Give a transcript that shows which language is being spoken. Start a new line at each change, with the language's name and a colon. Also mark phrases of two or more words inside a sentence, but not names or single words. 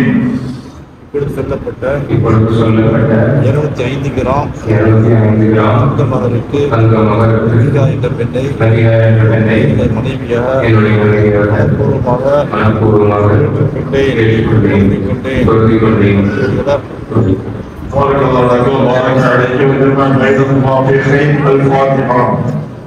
Tamil: இப்பொழுது சொல்லப்பட்ட இப்பொழுது சொல்லப்பட்ட 205 கிராம் 205 கிராம் தங்க மகருக்கு தங்க மகளுக்கு நபியா என்ற பெண்ணை நபியா என்ற பெண்ணை என்னுடைய மனைவியாக என்னுடைய மனைவியாக மனப்பூர்வமாக மனப்பூர்வமாக ஏற்றுக்கொண்டேன் பொருந்திக் கொண்டேன்.
Arabic: بارك الله لكم وبارك عليكم وجمع بينكما في خير. الفاتحة.